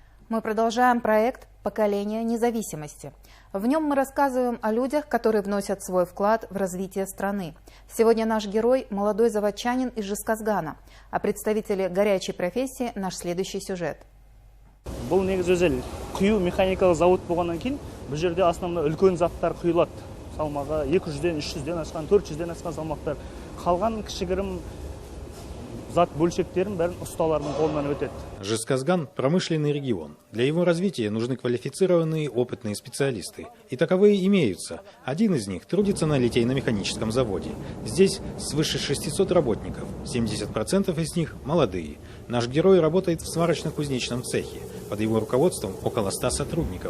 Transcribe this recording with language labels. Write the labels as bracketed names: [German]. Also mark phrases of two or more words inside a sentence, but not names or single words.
[Russian] Мы продолжаем проект «Поколение независимости». В нем мы рассказываем о людях, которые вносят свой вклад в развитие страны. Сегодня наш герой – молодой заводчанин из Жезказгана. А представители горячей профессии – наш следующий сюжет. [Kazakh] Бұл негізі өзел құю механикалық завод болғаннан кейін бұл жерде основно үлкен заттар құйылады. Салмағы 200-ден, 300-ден асқан, 400-ден асқан салмақтар. Қалған кішігірім зат бөлшектерін бәрін ұсталардың қолынан өтеді. [Russian] Жезказган – промышленный регион. Для его развития нужны квалифицированные опытные специалисты. И таковые имеются. Один из них трудится на литейно-механическом заводе. Здесь свыше 600 работников. 70% из них молодые. Наш герой работает в сварочно-кузнечном цехе. Под его руководством около 100 сотрудников.